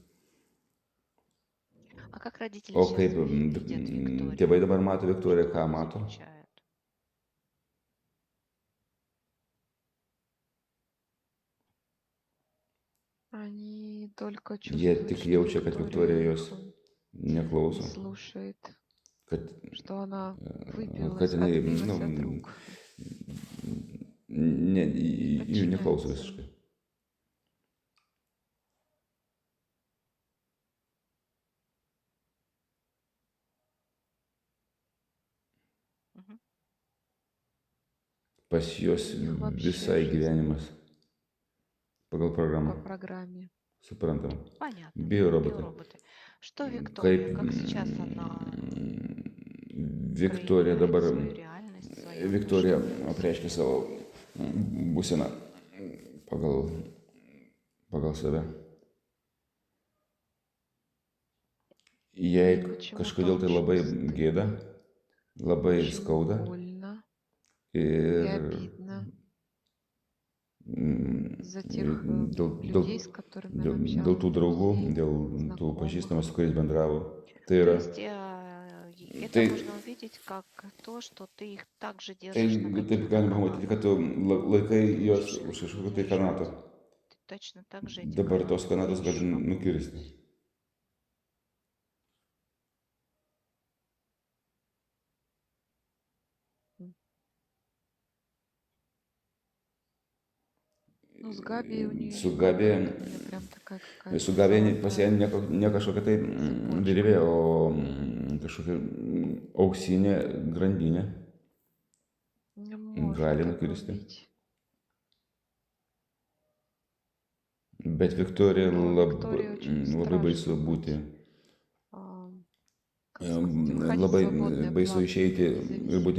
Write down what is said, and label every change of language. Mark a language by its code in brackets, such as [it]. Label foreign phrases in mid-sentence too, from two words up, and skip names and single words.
[ru] А как родители [lt] O [ru] сейчас [lt] kaip [ru] видят Викторию? [lt] tėvai dabar mato Viktoriją, [ru] Что [lt] ką [ru] они [lt] mato? [ru] замечают? Они только [lt] Jie [ru] чувствуют, [lt] tik [ru] что [lt] jaučia, kad Viktorija [ru] Виктория [lt] jos [ru] их [lt] neklauso, [ru] не слушает, [lt] kad, [ru] что она [lt] kad [ru] выбилась, [lt] jinai [ru] отбилась от рук. [lt] jų neklauso visiškai. Мгм. Pas juos [ru] Их вообще [lt] visai [ru] жизнь [lt] gyvenimas pagal [ru] по [lt] programą. [ru] программе. [lt] Suprantama. [ru] Понятно. Биороботы. Биороботы. Что Виктория, [lt] Kaip [ru] как сейчас она [lt] Viktorija [ru] проявляет [lt] dabar, [ru] свою реальность, свое [lt] Viktorija [ru] отношение? [lt] apreiškia savo būseną pagal save. Jei [ru] Почему-то [lt] kažkodėl tai [ru] очень [lt] labai [ru] стыдно, [lt] gėda, labai [ru] очень [lt] skauda [ru] больно и [lt] ir [ru] обидно за тех [lt] dėl, [ru] людей, с которыми она [lt] dėl tų [ru] общалась, [lt] draugų, [ru] друзей, [lt] dėl tų [ru] знакомых. [lt] pažįstamų, su kuriais bendravo. Tai [ru] То [lt] yra, [ru] есть это [lt] tai, [ru] можно увидеть как то, что ты их также [lt] tai [ru] держишь на [lt] taip [ru] каких-то [lt] galima pamatyti, kad tu [ru] канатах. [lt] laikai juos [ru] Хочешь их [lt] už kažkokio tai [ru] держать, [lt] kanato. [ru] ты точно так же эти [lt] Dabar tos [ru] канаты [lt] kanatus [ru] можешь [lt] gali nukirsti. [ru] Ну, с Габи у нее [lt] Su [ru] не [lt] Gabija, [ru] канат, у нее прям такая какая-то [lt] su Gabija pas ją [ru] золотая [lt] ne kažkokia tai [ru] цепочка. [lt] virvė, o kažkokia auksinė grandinė [ru] Не может [lt] gali [ru] так [lt] nukirsti. [ru] рубить. [lt] Bet Viktorija [ru] Но Виктории очень [lt] labai baisu [ru] страшно [lt] būti, [ru] быть, как сказать, выходить [lt] labai [ru] свободное [lt] baisu [ru] плавание, [lt] išeiti ir būti